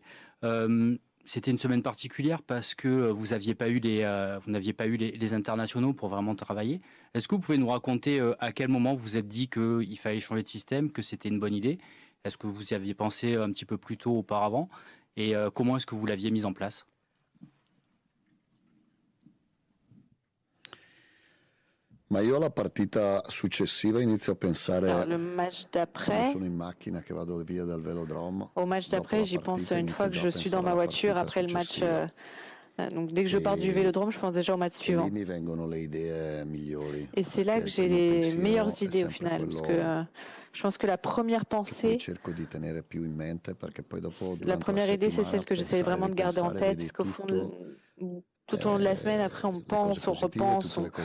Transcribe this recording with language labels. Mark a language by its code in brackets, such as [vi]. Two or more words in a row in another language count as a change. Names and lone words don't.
[fr] C'était une semaine particulière parce que vous n'aviez pas eu les internationaux pour vraiment travailler. Est-ce que vous pouvez nous raconter à quel moment vous vous êtes dit qu'il fallait changer de système, que c'était une bonne idée? Est-ce que vous y aviez pensé un petit peu plus tôt auparavant? Et comment est-ce que vous l'aviez mise en place? [it] Ma io la partita successiva inizio a pensare. [fr] Alors, le match d'après. [it] Sono in macchina che vado via dal velodrome. [fr] Au match d'après, j'y pense une fois que je suis dans ma voiture après le match. Donc dès que je pars du vélodrome, je pense déjà au match suivant. Et c'est là que j'ai les meilleures idées au final, parce que je pense que la première pensée, la première idée, c'est celle que j'essaie vraiment de garder en tête, parce qu'au fond, tout au long de la semaine, après, on pense, on repense,